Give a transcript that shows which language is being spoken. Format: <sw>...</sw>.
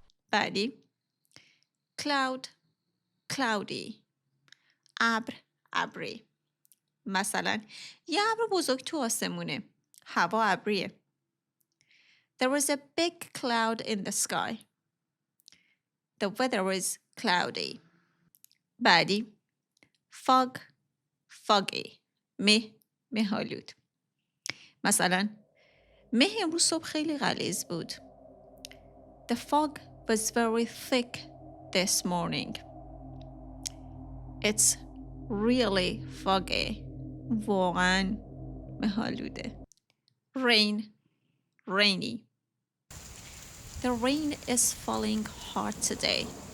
<en>بعدی cloud cloudy.</en> <fa>ابر ابری. مثلا یه ابر بزرگ تو آسمونه. هوا ابریه.</fa> <en>There was a big cloud in the sky. The weather was cloudy. بعدی fog foggy.</en> <fa>مه‌آلود. مثلا مه امروز صبح خیلی غلیظ بود.</fa> <en>The fog was very thick this morning. It's really foggy.</en> <fa>واقعا مه‌آلوده.</fa> <en>rain rainy. The rain is falling hard today.</en>